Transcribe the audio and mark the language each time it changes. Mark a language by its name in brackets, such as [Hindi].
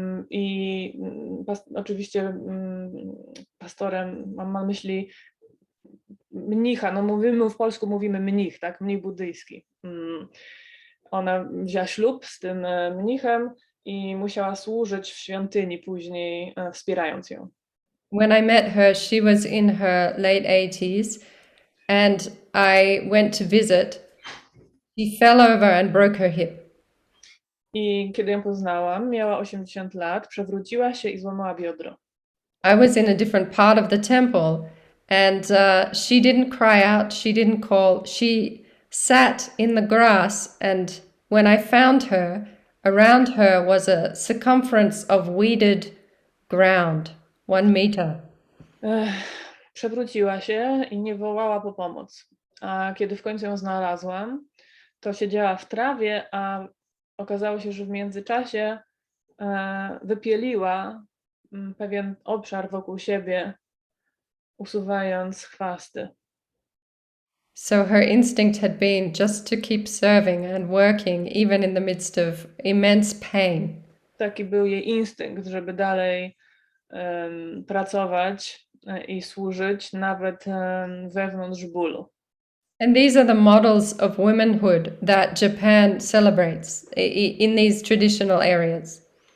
[Polish] I oczywiście pastorem mam na myśli mnicha, no mówimy w polsku, mówimy mnich, tak, mnich buddyjski. Ona wzięła ślub z tym mnichem i musiała służyć w świątyni później, wspierając ją. [English] When I met her, she was in her late 80s, and I went to visit. She fell over and broke her hip. [Polish] I kiedy ją poznałam, miała 80 lat, przewróciła się i złamała biodro. [English] I was in a different part of the temple, and she didn't cry out, she didn't call. She sat in the grass, and when I found her, around her was a circumference of weeded ground, 1 meter. [Polish] Przewróciła się i nie wołała po pomoc. A kiedy w końcu ją znalazłam, to siedziała w trawie, a okazało się, że w międzyczasie wypieliła pewien obszar wokół siebie, usuwając chwasty. [English] So her instinct had been just to keep serving and working, even in the midst of immense pain. [Polish] Taki był jej instynkt, żeby dalej pracować i służyć, nawet wewnątrz bólu. [English] And these are the models of womanhood that Japan celebrates in these traditional areas.